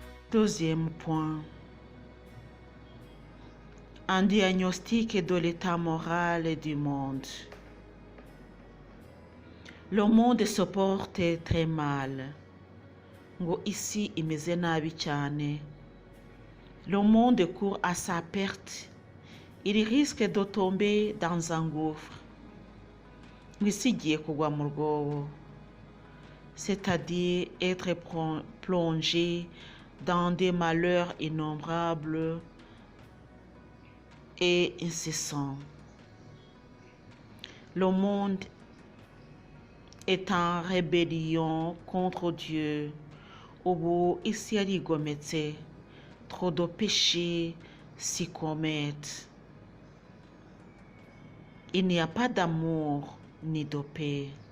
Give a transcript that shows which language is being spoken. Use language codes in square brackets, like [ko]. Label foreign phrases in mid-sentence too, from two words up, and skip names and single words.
[fr] Deuxième point. Un diagnostic de l'état moral du monde. Le monde se porte très mal. [rw] Ngo isi imeze nabi cyane. [fr] Le monde court à sa perte. Il risque de tomber dans un gouffre. [rw] Ngo isi igiye kugwa mu rwobo. [fr] C'est-à-dire être plongé dans des malheurs innombrables et incessants. Le monde est en rébellion contre Dieu. [rw] Ubu isi yarigometse, [fr] trop de péchés s'y commettent. Il n'y a pas d'amour ni de paix.